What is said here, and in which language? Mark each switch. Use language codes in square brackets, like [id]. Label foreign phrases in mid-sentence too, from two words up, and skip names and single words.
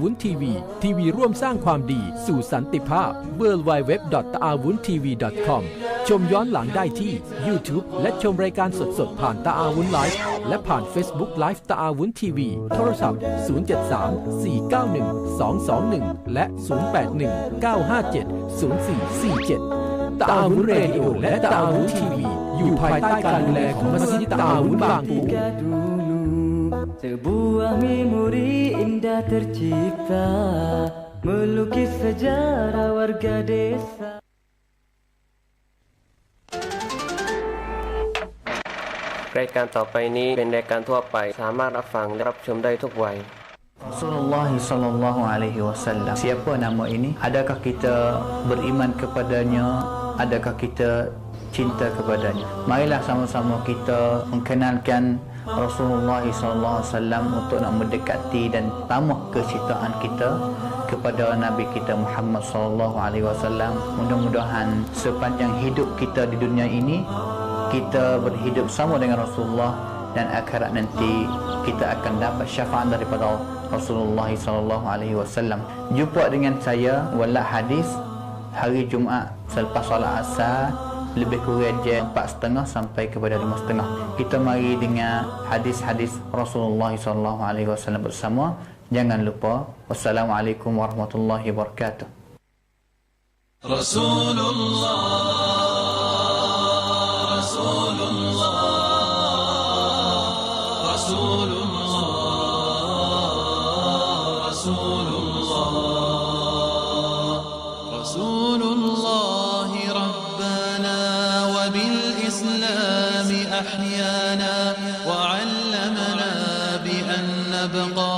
[th] ธทีวีทีวีร่วมสร้างความดีสู่สันติภาพ www.taawuntv.com ชมย้อนหลังได้ที่ YouTube และชมรายการสดๆผ่านตะอาวุธไลฟ์และผ่าน Facebook Live ตะอาวุธทีวีโทรศัพท์ 073-491-221 และ 081-957-0447 ตะอาวุธเรดิโอและตะอาวุธทีวีอยู่ภายใต้การดูแลของมัสยิดตะอาวุธบางปู [ms] Sebuah memori indah tercipta melukis sejarah warga desa. [th] รายการต่อไปนี้เป็นรายการทั่วไปสามารถรับฟังและรับชมได้ทุกวัย [ar] رسول الله صلى الله عليه وسلم. [ms] Siapa nama ini? Adakah kita beriman kepadanya? Adakah kita cinta kepadanya? Marilah sama-sama kita mengenalkan Rasulullah [ar] صلى الله عليه وسلم [ms] untuk nak mendekati dan tambah kecintaan kita kepada Nabi kita Muhammad [ar] صلى الله عليه وسلم. [ms] Mudah-mudahan sepanjang hidup kita di dunia ini kita berhidup sama dengan Rasulullah dan akhirat nanti kita akan dapat syafaat daripada Rasulullah [ar] صلى الله عليه وسلم. [ms] Jumpa dengan saya Walad Hadis hari Jumaat selepas solat Asar lebih kurang jam 4.30 sampai kepada 5.30. Kita mari dengar hadis-hadis Rasulullah [ar] صلى الله عليه وسلم [ms] bersama. Jangan lupa. [ar] والسلام عليكم ورحمة الله وبركاته. Rasulullah رسول الله ربنا وبالإسلام أحيانا وعلمنا بأن نبقى